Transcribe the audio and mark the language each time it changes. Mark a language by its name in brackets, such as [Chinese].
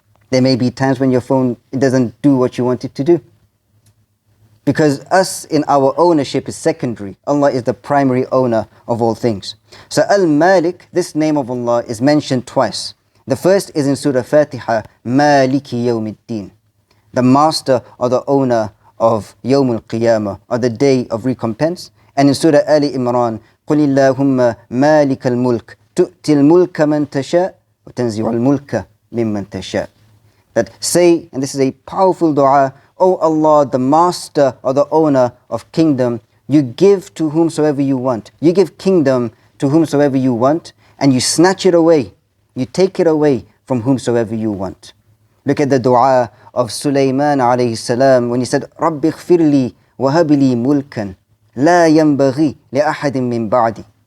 [English] There may be times when your phone, it doesn't do what you want it to do. Because us in our ownership is secondary. Allah is the primary owner of all things. So Al-Malik, this name of Allah is mentioned twice. The first is in Surah Fatiha, Maliki Yawmiddin, the master or the owner of Yawmul Qiyamah, or the day of recompense. And in Surah Ali Imran, [Arabic] قُلِ اللَّهُمَّ مَالِكَ الْمُلْكِ تُؤْتِ الْمُلْكَ مَنْ تَشَاءُ وَتَنْزِعُ الْمُلْكَ مِمَّنْ تَشَاءُ. [English] That say, and this is a powerful dua, O Allah, the master or the owner of kingdom, you give to whomsoever you want. You give kingdom to whomsoever you want, and you snatch it away. You take it away from whomsoever you want. Look at the dua of Sulaymaan alayhi salam when he said, [Arabic] رَبِّ اغْفِرْ لِي وَهَبْ لِي مُلْكًا لَا يَنْبَغِي لِأَحَدٍ مِّن بَعْدِي.